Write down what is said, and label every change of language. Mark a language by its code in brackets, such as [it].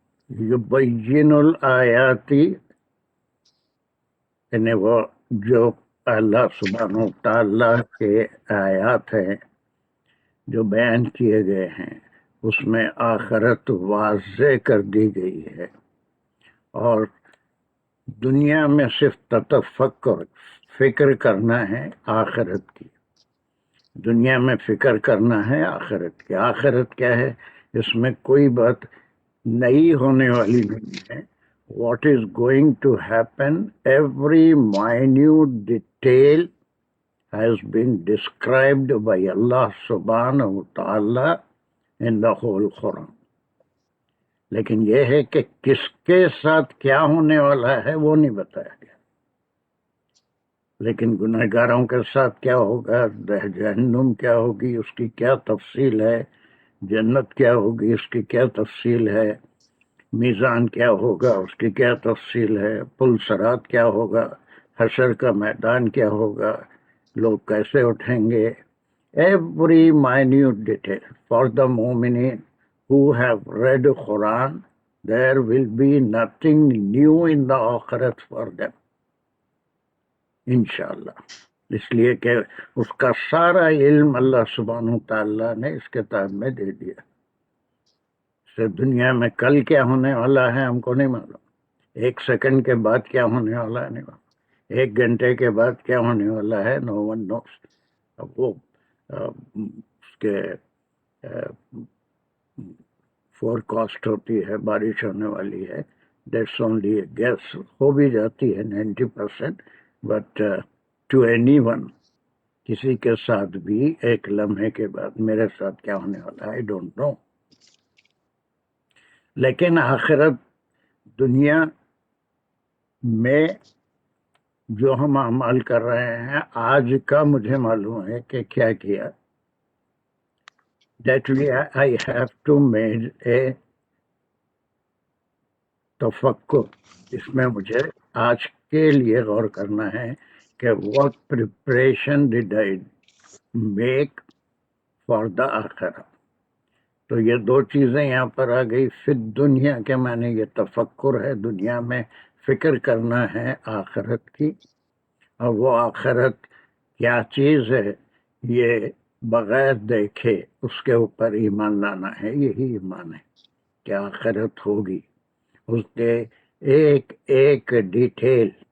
[ur] یبین الآیاتی، یعنی وہ جو اللہ سبحانہ و تعالیٰ کے آیات ہیں جو بیان کیے گئے ہیں اس میں آخرت واضح کر دی گئی ہے، اور دنیا میں صرف تتفکر فکر کرنا ہے آخرت کی، دنیا میں فکر کرنا ہے آخرت کی. آخرت کیا ہے؟ اس میں کوئی بات نئی ہونے والی نہیں ہے. [en] What is going to happen, every minute detail has been described by Allah subhanahu wa ta'ala in the whole Quran. [ur] لیکن یہ ہے کہ کس کے ساتھ کیا ہونے والا ہے وہ نہیں بتایا گیا. لیکن گنہگاروں کے ساتھ کیا ہوگا، جہنم کیا ہوگی اس کی کیا تفصیل ہے، جنت کیا ہوگی اس کی کیا تفصیل ہے، میزان کیا ہوگا اس کی کیا تفصیل ہے، پل صراط کیا ہوگا، حشر کا میدان کیا ہوگا، لوگ کیسے اٹھیں گے. [en] Every minute detail for the مومنین who have read Quran, there will be nothing new in the آخرت for them انشاءاللہ. [ur] اس لیے کہ اس کا سارا علم اللہ سبحانہ تعالیٰ نے اس کتاب میں دے دیا. دنیا میں کل کیا ہونے والا ہے ہم کو نہیں معلوم، ایک سیکنڈ کے بعد کیا ہونے والا ہے نہیں معلوم، ایک گھنٹے کے بعد کیا ہونے والا ہے [en] No one knows. [ur] اب وہ اس کے فور کاسٹ ہوتی ہے، بارش ہونے والی ہے، [en] that's only guess, [ur] ہو بھی جاتی ہے 90%، [en] but to anyone [ur] کسی کے ساتھ بھی ایک لمحے کے بعد میرے ساتھ کیا ہونے والا ہے [en] I don't know. [ur] لیکن آخرت دنیا میں جو ہم اعمال کر رہے ہیں آج کا مجھے معلوم ہے کہ کیا کیا. [en] That way I have to make a تفکر، [ur] اس میں مجھے آج کے لیے غور کرنا ہے کہ [en] what preparation did I make for the آخرہ. [ur] تو یہ دو چیزیں یہاں پر آ گئی. فی دنیا کے معنی یہ تفکر ہے، دنیا میں فکر کرنا ہے آخرت کی، اور وہ آخرت کیا چیز ہے یہ بغیر دیکھے اس کے اوپر ایمان لانا ہے. یہی ایمان ہے کہ آخرت ہوگی، اس کے ایک ایک ڈیٹیل.